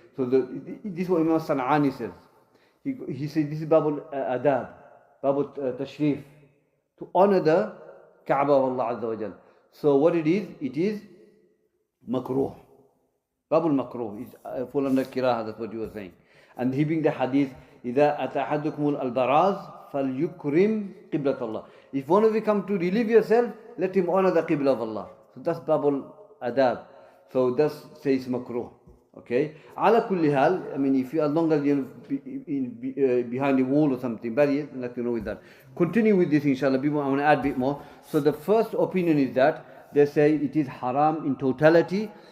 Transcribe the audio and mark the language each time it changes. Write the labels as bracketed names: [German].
[English] So this is what Imam San'ani says. He said this is Babul Adab, Babul Tashrif, to honor the Kaaba of Allah Azza wa Jal. So what it is makruh. Babul makruh is full under kiraha, that's what you were saying. And he being the hadith, [Arabic] إِذَا أَتَحَدُكُمُ الْبَرَازِ فَلْيُكْرِمْ قِبْلَةَ اللَّهِ. [English] If one of you come to relieve yourself, let him honor the Qibla of Allah. So that's Babul Adab. So that says makruh. Okay. [Arabic] Ala kulli hal, [English] I mean, if you, as long as you're behind a wall or something, barrier, nothing wrong with that. Continue with this, inshallah. I want to add a bit more. So the first opinion is that they say it is haram in totality.